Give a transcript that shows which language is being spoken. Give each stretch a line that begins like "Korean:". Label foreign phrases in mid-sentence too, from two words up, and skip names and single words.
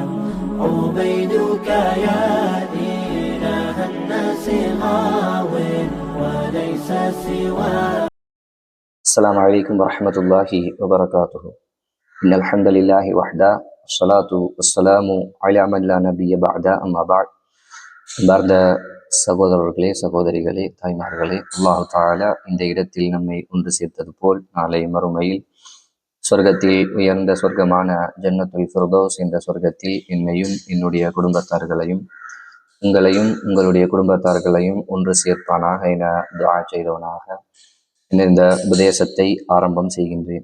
Arabic: عبيدك يا إله الناس غاو وليس سواك. السلام عليكم ورحمة الله وبركاته. إن الحمد لله وحده والصلاة والسلام على من لا نبي بعد أما بعد.
Tamil: அன்பார்ந்த சகோதரர்களே, சகோதரிகளே, தாய்மார்களே,
Arabic: الله تعالى
Tamil: இந்த இடத்தில் நம்மை ஒன்று சேர்த்தது போல் நாளை மறுமையில் சொர்க்கத்தில் உயர்ந்த சொர்க்கமான ஜன்னத்துல் ஃபிர்தௌஸ் என்ற சொர்க்கத்தில் என்னையும் என்னுடைய குடும்பத்தார்களையும் உங்களையும் உங்களுடைய குடும்பத்தார்களையும் ஒன்று சேர்ப்பானாக என துஆ செய்தவனாக இந்த உபதேசத்தை ஆரம்பம் செய்கின்றேன்.